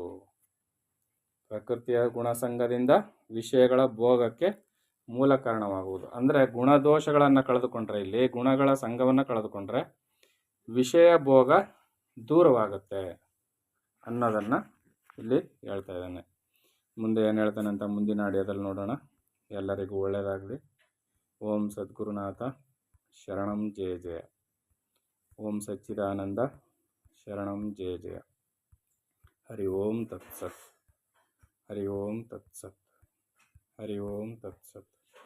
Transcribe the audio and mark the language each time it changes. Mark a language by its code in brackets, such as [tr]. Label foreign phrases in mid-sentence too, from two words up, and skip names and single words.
[kn] ಪ್ರಕೃತಿಯ ಗುಣಸಂಗದಿಂದ ವಿಷಯಗಳ ಭೋಗಕ್ಕೆ ಮೂಲ ಕಾರಣವಾಗುವುದು ಅಂದರೆ ಗುಣದೋಷಗಳನ್ನು ಕಳೆದುಕೊಂಡ್ರೆ, ಇಲ್ಲಿ ಗುಣಗಳ ಸಂಘವನ್ನು ಕಳೆದುಕೊಂಡ್ರೆ ವಿಷಯ ಭೋಗ ದೂರವಾಗುತ್ತೆ ಅನ್ನೋದನ್ನು ಇಲ್ಲಿ ಹೇಳ್ತಾ ಇದ್ದಾನೆ. ಮುಂದೆ ಏನು ಹೇಳ್ತಾನೆ ಅಂತ ಮುಂದಿನ ಆಡಿಯೋದಲ್ಲಿ ನೋಡೋಣ. ಎಲ್ಲರಿಗೂ ಒಳ್ಳೆಯದಾಗಲಿ. [sa] ಓಂ ಸದ್ಗುರುನಾಥ ಶರಣಂ ಜಯ ಜಯ. ಓಂ ಸಚ್ಚಿದಾನಂದ ಶರಣಂ ಜಯ ಜಯ. ಹರಿ ಓಂ ತತ್ಸತ್. ಹರಿ ಓಂ ತತ್ಸತ್. ಹರಿ ಓಂ ತತ್ಸತ್.